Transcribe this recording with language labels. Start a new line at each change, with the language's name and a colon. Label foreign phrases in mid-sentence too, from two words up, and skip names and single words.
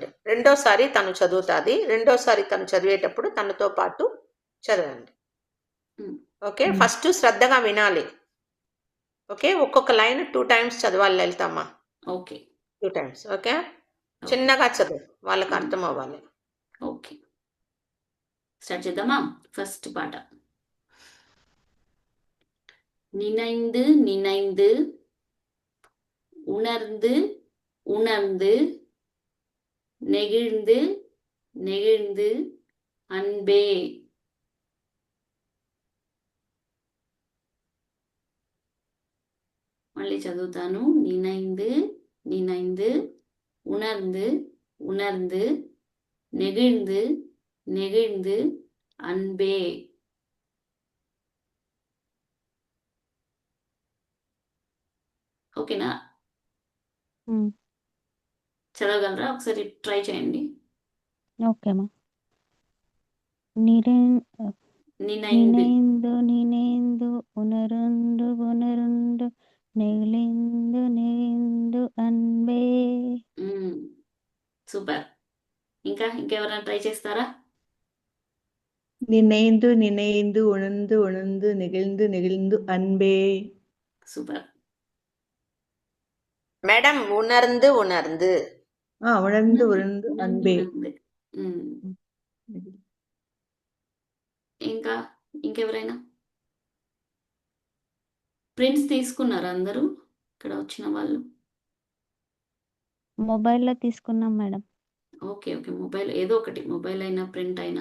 Telugu: రెండోసారి తను చదువుతుంది, రెండోసారి తను చదివేటప్పుడు తనతో పాటు చదవండి. ఓకే, ఫస్ట్ శ్రద్ధగా వినాలి. ఓకే, ఒక్కొక్క లైన్ 2 టైమ్స్ చదవాలి లలితమ్మ. ఓకే 2 టైమ్స్. ఓకే, ఓకే చిన్నగా చదువు, వాళ్ళకి అర్థం అవ్వాలి. ఓకే స్టార్ట్ చేద్దామా? ఫస్ట్ పాట.
Tamil: நினைந்து நினைந்து உணர்ந்து உணர்ந்து நெகிழ்ந்து நெகிழ்ந்து அன்பே.
Telugu: మళ్ళీ చదువుతాను.
Tamil: நினைந்து நினைந்து உணர்ந்து உணர்ந்து நெகிழ்ந்து நெகிழ்ந்து அன்பே.
Telugu: ఓకేనా? ఉమ్, చదవగలరా? ఒకసారి ట్రై చేయండి. ఓకే అమ్మా. నిరే
Tamil: నినైందు நினேந்து நினேந்து உனருண்டு உனருண்டு நெகிலிந்து நெகிந்து அன்பே.
Telugu: సూపర్. ఇంకెవరైనా ట్రై చేస్తారా?
Tamil: நினைந்து நினைந்து உணர்ந்து உணர்ந்து நெகிழ்ந்து நெகிழ்ந்து அன்பே.
Telugu: సూపర్.
Tamil: మేడం, உணர்ந்து உணர்ந்து. உணர்ந்து உணர்ந்து அன்பே.
Telugu: ఉణర్ந்து. ఇంకెవరైనా? ప్రింట్స్ తీసుకున్నారా అందరూ ఇక్కడ వచ్చిన వాళ్ళు? మొబైల్లో తీసుకున్నాం మేడం. ఓకే ఓకే మొబైల్ ఏదో ఒకటి, మొబైల్ అయినా ప్రింట్ అయినా.